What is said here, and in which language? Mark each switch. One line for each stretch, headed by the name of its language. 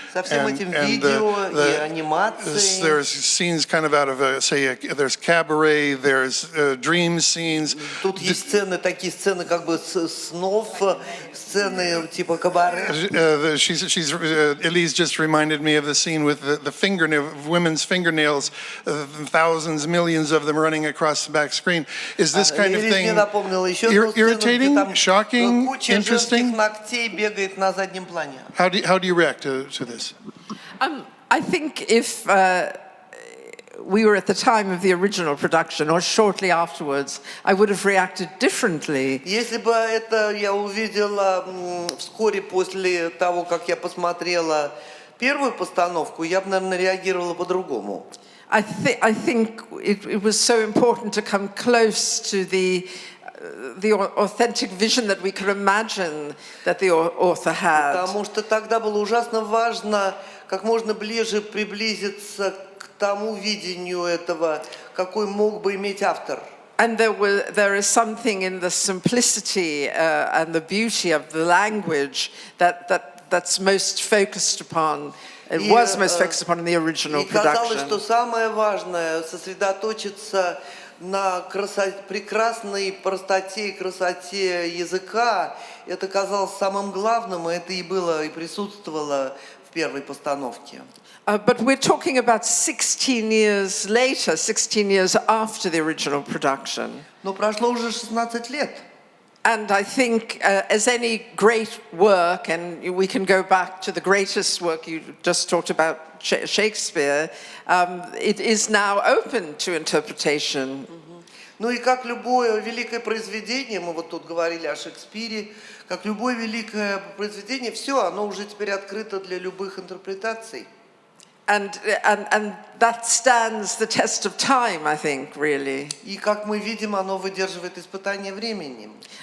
Russian: Со всем этим видео и анимацией.
English: There's scenes kind of out of there's cabaret, there's dream scenes.
Russian: Тут есть сцены, такие сцены как бы снов, сцены типа кабаре.
English: Elise just reminded me of the scene with the fingernail, women's fingernails, thousands, millions of them running across the back screen. Is this kind of thing irritating, shocking, interesting?
Russian: Бегает на заднем плане.
English: How do you react to this? I think if we were at the time of the original production or shortly afterwards, I would have reacted differently.
Russian: Если бы это я увидела вскоре после того, как я посмотрела первую постановку, я бы, наверное, реагировала по-другому.
English: I think it was so important to come close to the authentic vision that we could imagine that the author had.
Russian: Потому что тогда было ужасно важно как можно ближе приблизиться к тому видению этого, какой мог бы иметь автор.
English: And there is something in the simplicity and the beauty of the language that's most focused upon. It was most focused upon in the original production.
Russian: И казалось, что самое важное сосредоточиться на прекрасной простоте и красоте языка. Это казалось самым главным, и это и было, и присутствовало в первой постановке.
English: But we're talking about 16 years later, 16 years after the original production.
Russian: Но прошло уже 16 лет.
English: And I think, as any great work, and we can go back to the greatest work you just talked about, Shakespeare, it is now open to interpretation.
Russian: Ну и как любое великое произведение, мы вот тут говорили о Шекспире, как любое великое произведение, все, оно уже теперь открыто для любых интерпретаций.
English: And that stands the test of time, I think, really.
Russian: И как мы видим, оно выдерживает испытание временем.